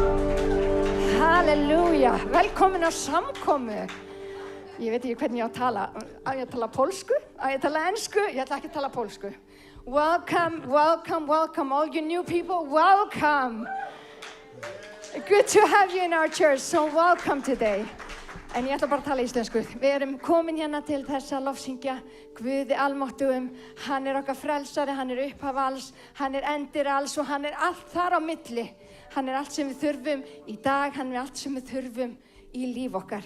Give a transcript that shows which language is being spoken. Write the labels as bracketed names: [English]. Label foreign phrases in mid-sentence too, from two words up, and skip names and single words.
[Icelandic] Halleluja. Velkomin á samkomu. Ég veit ekki hvernig ég á að tala. Á ég að tala pólsku? Á ég að tala ensku? Ég ætla ekki að tala pólsku. [English] Welcome, welcome, welcome. All you new people, welcome. Good to have you in our church. So welcome today. [Icelandic] En ég ætla bara að tala íslensku. Við erum komin hérna til þess að lofsyngja Guði almáttugum. Hann okkar frelsari, hann upphaf alls, hann endir alls og hann allt þar á milli. Hann allt sem við þurfum í dag, hann allt sem við þurfum í líf okkar.